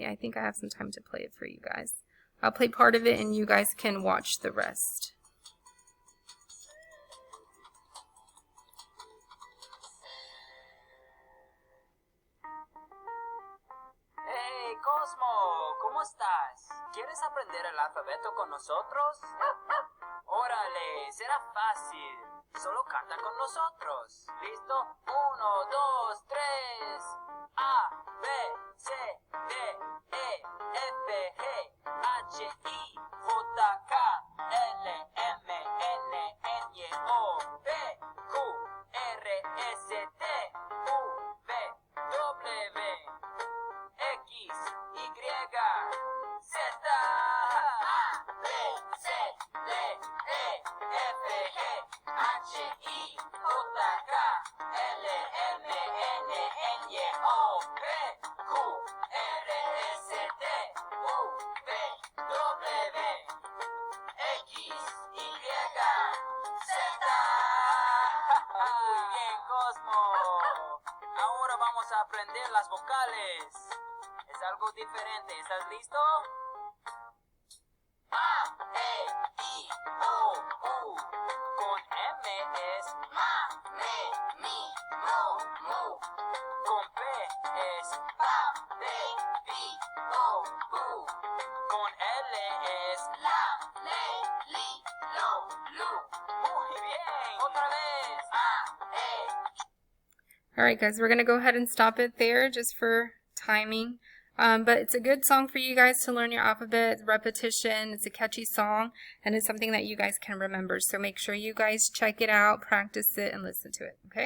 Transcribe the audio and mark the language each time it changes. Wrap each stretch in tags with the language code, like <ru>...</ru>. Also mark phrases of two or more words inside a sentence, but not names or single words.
<en>I think I have some time to play it for you guys. I'll play part of it and you guys can watch the rest. Hey, Cosmo,</en> <es>¿cómo estás? ¿Quieres aprender el alfabeto con nosotros? Órale, será fácil. Solo canta con nosotros. ¿Listo? 1, 2, 3. A, B, C, D, E, F, G, H, I, J, K, L, M, N, N, O, P, Q, R, S, T, U, V, W, X, Y, Z. A, B, C, D, E, F, G, H, I, J, K, L, M, N, N, O, P, Q, R, S, T, U, V, W, X, Y, Z. Muy bien, Cosmo. Ahora vamos a aprender las vocales. Es algo diferente. ¿Estás listo? A, E, I, O, U. Con M es ma, me, mi, mo, mu. Con P es pa, pe, pi, po, pu. Con L es la, le, li, lo, lu. Muy bien. Otra vez. A, E.</es> <en>Alright guys, we're going to go ahead and stop it there just for timing. But it's a good song for you guys to learn your alphabet, repetition, it's a catchy song, and it's something that you guys can remember. So make sure you guys check it out, practice it, and listen to it, okay?</en>